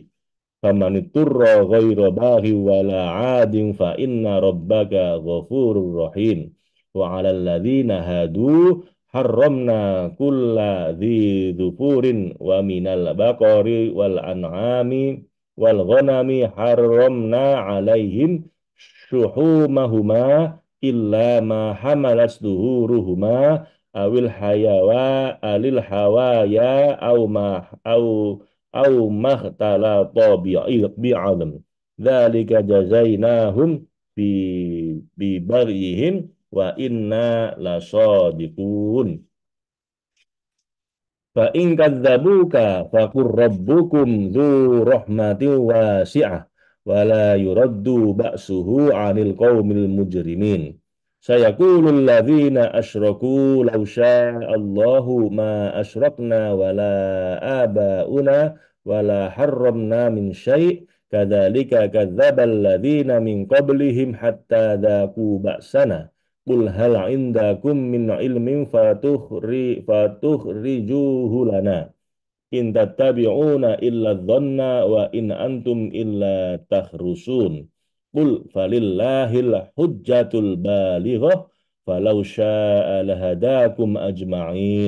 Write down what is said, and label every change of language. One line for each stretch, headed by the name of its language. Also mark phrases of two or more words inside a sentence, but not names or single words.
Arabic: فمن اضطر غير باغ ولا عاد فإن ربك غفور رحيم. وعلى الذين هادوا حرمنا كل ذي ظفر ومن البقر والأنعام والغنم حرمنا عليهم شحومهما إلا ما حملت ظهورهما أو الحوايا أو ما اختلط بعظم. ذلك جزيناهم ببغيهم وإنا لصادقون. فإن كذبوك فقل ربكم ذو رحمة واسعة ولا يرد بأسه عن القوم المجرمين. سيقول الذين أشركوا لو شاء الله ما أشركنا ولا آباؤنا ولا حرمنا من شيء كذلك كذب الذين من قبلهم حتى ذاقوا بأسنا. قل هل عندكم من علم فتخرجوه لنا إن تتبعون إلا الظن وإن أنتم إلا تخرصون. قل فلله الحجة البالغة فلو شاء لهداكم أجمعين.